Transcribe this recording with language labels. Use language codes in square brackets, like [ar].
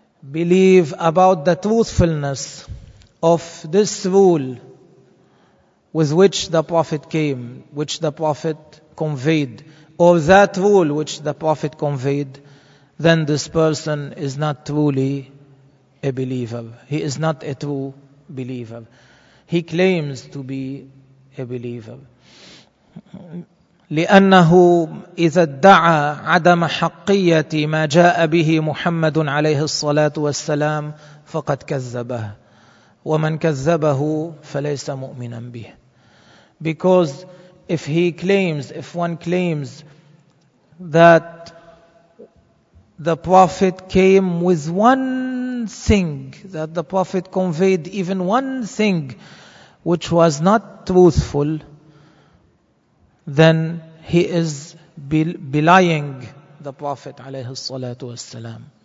[en] believe about the truthfulness of this rule with which the Prophet came, which the Prophet conveyed, or that rule which the Prophet conveyed, then this person is not truly a believer. He is not a true believer. He claims to be a believer. [ar] لأنه إذا ادعى عدم حقية ما جاء به محمد عليه الصلاة والسلام فقد كذبه ومن كذبه فليس مؤمنا به. [en] Because if one claims that the Prophet came with one thing, that the Prophet conveyed even one thing which was not truthful, then he is belying the Prophet عليه الصلاة والسلام.